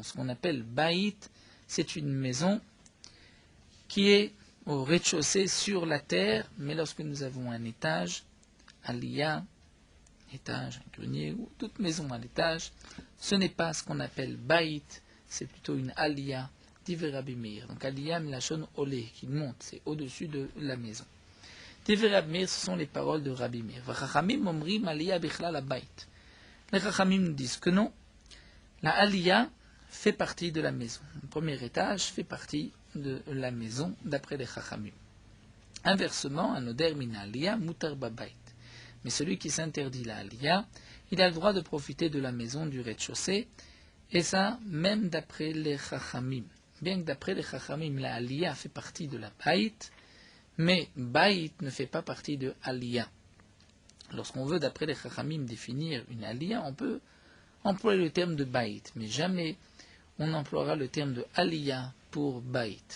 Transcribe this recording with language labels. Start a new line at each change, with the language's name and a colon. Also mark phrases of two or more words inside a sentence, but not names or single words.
French: Ce qu'on appelle Baït, c'est une maison qui est au rez-de-chaussée sur la terre, mais lorsque nous avons un étage, Aliyah, étage, un grenier, ou toute maison à l'étage, ce n'est pas ce qu'on appelle Baït, c'est plutôt une Aliyah,
Hebrew: דברי רבי מאיר.
French: Donc Aliyah,
Hebrew: מלשון עולה,
French: qui monte, c'est au-dessus de la maison.
Hebrew: דברי רבי מאיר,
French: ce sont les paroles de Rabbi Meir.
Hebrew: וחכמים אומרים עלייה בכלל הבית.
French: Les Chachamim nous disent que non, la Aliyah fait partie de la maison. Le premier étage fait partie de la maison, d'après les Chachamim.
Hebrew: Inversement, un נודר מן עלייה מותר בבית.
French: Mais celui qui s'interdit la Aliyah, il a le droit de profiter de la maison du rez-de-chaussée, et ça, même d'après les Chachamim. Bien que d'après les Chachamim, la Aliyah fait partie de la Baït, mais Baït ne fait pas partie de Aliyah. Lorsqu'on veut, d'après les Chachamim, définir une Aliyah, on peut employer le terme de Baït, mais jamais on emploiera le terme de Aliyah pour Baït.